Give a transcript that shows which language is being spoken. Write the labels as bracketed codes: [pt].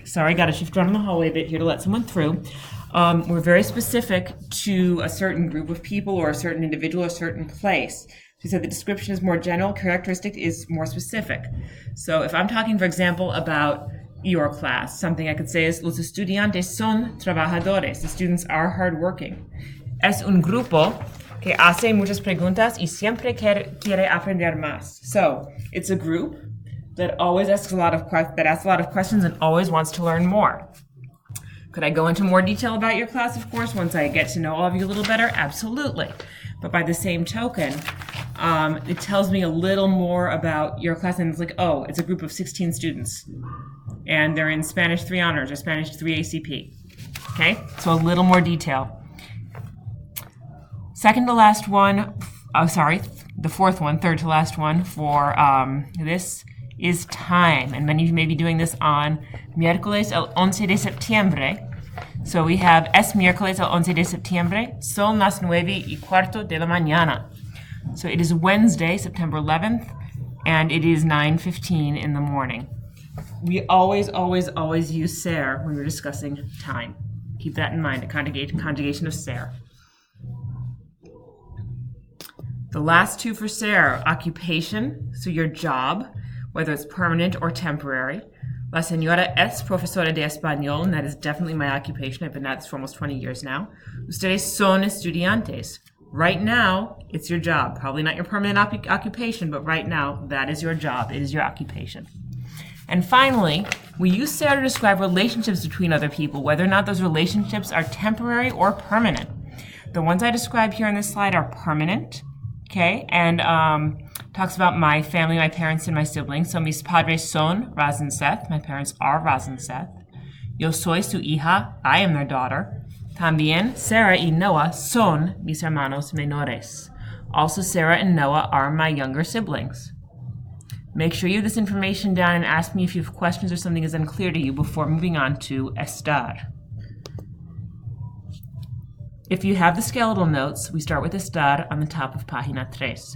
[en] Sorry, got to shift around in the hallway a bit here to let someone through. We're very specific to a certain group of people or a certain individual or a certain place. She said the description is more general, characteristic is more specific. So if I'm talking, for example, about your class, something I could say is [es] los estudiantes son trabajadores. [en] The students are hardworking. [es] Es un grupo que hace muchas preguntas y siempre quiere aprender más. [en] So it's a group that always asks a lot of questions and always wants to learn more. Could I go into more detail about your class, of course, once I get to know all of you a little better? Absolutely. But by the same token, it tells me a little more about your class, and it's like, oh, it's a group of 16 students, and they're in Spanish 3 honors or Spanish 3 ACP. Okay, so a little more detail. Second to last one, the fourth one, third to last one for this is time, and many of you may be doing this on [es] miércoles el 11 de septiembre. [en] So we have [es] es miércoles el 11 de septiembre, son las 9:15 de la mañana. [en] So it is Wednesday, September 11th, and it is 9:15 in the morning. We always use ser when we're discussing time. Keep that in mind, a conjugation of ser. The last two for ser, occupation, so your job, whether it's permanent or temporary. [es] La señora es profesora de español, [en] and that is definitely my occupation. I've been at this for almost 20 years now. [es] Ustedes son estudiantes. [en] Right now, it's your job. Probably not your permanent occupation, but right now, that is your job. It is your occupation. And finally, we use ser to describe relationships between other people, whether or not those relationships are temporary or permanent. The ones I describe here on this slide are permanent, okay, and talks about my family, my parents, and my siblings. [es] So mis padres son Raz and Seth. [en] My parents are Raz and Seth. [es] Yo soy su hija. [en] I am their daughter. [es] También Sarah y Noah son mis hermanos menores. [en] Also, Sarah and Noah are my younger siblings. Make sure you have this information down and ask me if you have questions or something is unclear to you before moving on to estar. If you have the skeletal notes, we start with estar on the top of página 3.